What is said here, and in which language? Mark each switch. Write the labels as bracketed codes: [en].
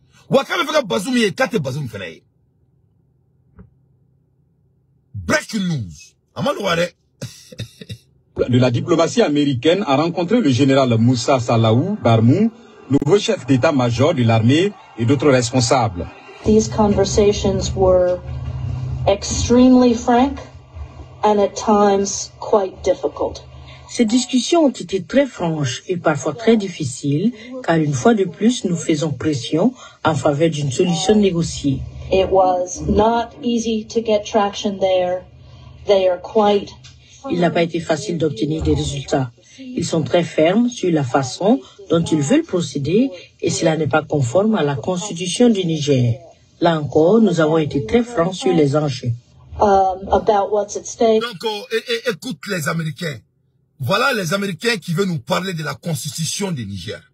[en] Wakame fera Bazoum et Kate Bazoum fenaye. Breaking news. Amanouare. [fr] De la diplomatie américaine a rencontré le général Moussa Salaou Barmou, nouveau chef d'état-major de l'armée et d'autres responsables. [en] These conversations were extremely frank and at times quite difficult. [fr] Ces discussions ont été très franches et parfois très difficiles, car une fois de plus, nous faisons pression en faveur d'une solution négociée. [en] It was not easy to get traction there. They are quite. [fr] Il n'a pas été facile d'obtenir des résultats. Ils sont très fermes sur la façon dont ils veulent procéder et cela n'est pas conforme à la constitution du Niger. Là encore, nous avons été très francs sur les enjeux. [en] About what's at stake. [fr] Donc, écoute les Américains. Voilà les Américains qui veulent nous parler de la constitution du Niger.